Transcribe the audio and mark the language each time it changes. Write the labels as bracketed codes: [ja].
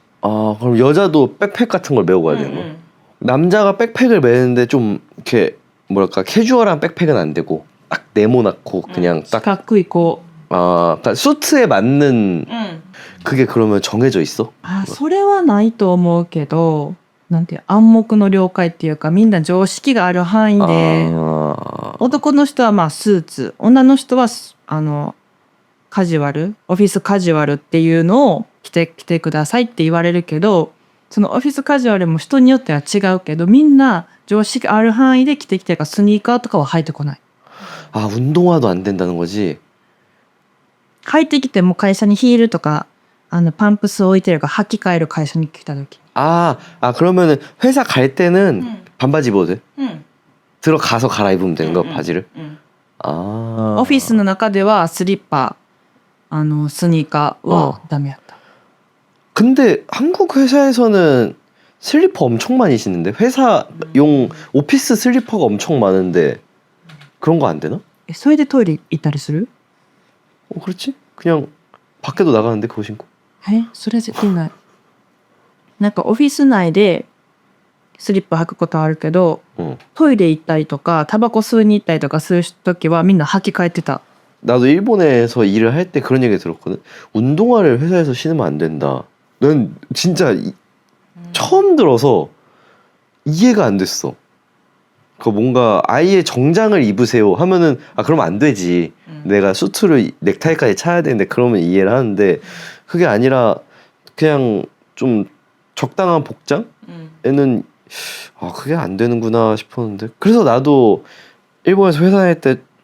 [ko] 그럼 여자도 백팩 같은 걸 메고 가야 되는 거야? 남자가 백팩을 메는데 좀 이렇게 뭐랄까 캐주얼한 백팩은 안 되고 딱 네모나고 그냥 딱 [ja] かっこいいこう [ko] 그러니까 수트에 맞는 그게 그러면 정해져 있어? [ja] それはないと思うけどなんて暗黙の了解っていうかみんな常識がある範囲で男の人はまあスーツ女の人はカジュアルオフィスカジュアルっていうのを着てくださいって言われるけどそのオフィスカジュアルも人によっては違うけどみんな常識ある範囲で着てきてるからスニーカーとかは履いてこない [ko] 운동화도 안 된다는 거지? [ja] 履いてきても会社にヒールとかパンプス置いてるから履き替える会社に来た時 [ko] 그러면은 회사 갈 때는 반바지 입어도 돼? 들어가서 갈아입으면 되는 거야 바지를? [ja] オフィスの中ではスリッパスニーカーはダメやった [ko] 근데 한국 회사에서는 슬리퍼 엄청 많이 신는데 회사용 오피스 슬리퍼가 엄청 많은데 그런 거 안 되나? [ja] それでトイレ行ったりする [ko] 그렇지? 그냥 밖에도 나가는데 그거 신고 [ja] それ絶対ないなんかオフィス内でスリッパ履くことはあるけど、トイレ行ったりとかタバコ吸いに行ったりとかする時はみんな履き替えてた [ko] 나도 일본에서 일을 할 때 그런 얘기 들었거든. 운동화를 회사에서 신으면 안 된다. 난 진짜 처음 들어서 이해가 안 됐어. 그 뭔가 아예 정장을 입으세요 하면은 그러면 안 되지. 내가 수트를 넥타이까지 차야 되는데 그러면 이해를 하는데 그게 아니라 그냥 좀 적당한 복장에는 그게 안 되는구나 싶었는데 그래서 나도 일본에서 회사 다닐 때